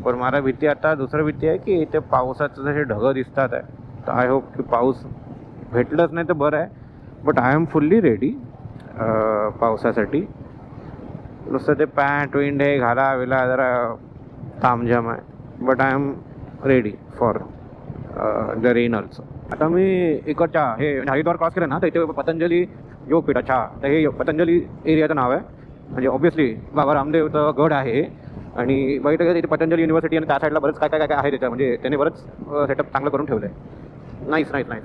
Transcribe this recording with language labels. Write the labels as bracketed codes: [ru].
[mr] पण मला भीती, आता दुसरं भीती आहे की इथे पावसाचं जसे ढगं दिसतात आहे, तर [en] I hope [mr] की पाऊस भेटलंच नाही तर बरं आहे. [en] but I am fully ready [mr] पावसासाठी. नुसतं ते पॅन्ट विंड हे घाला विला जरा तामझाम आहे. [en] But I am ready for the rain also. [mr] आता मी इकडच्या हे हरिद्वार क्रॉस केलं ना तर इथे पतंजली योगपीठ. अच्छा, तर हे पतंजली एरियाचं नाव आहे. म्हणजे ऑब्व्हियसली बाबा रामदेवचं गड आहे. आणि बघितलं तिथे पतंजली युनिव्हर्सिटी आणि त्या साईडला बरंच काय काय काय आहे त्याच्या. म्हणजे त्याने बरंच सेटअप चांगलं करून ठेवलं आहे. नाईस.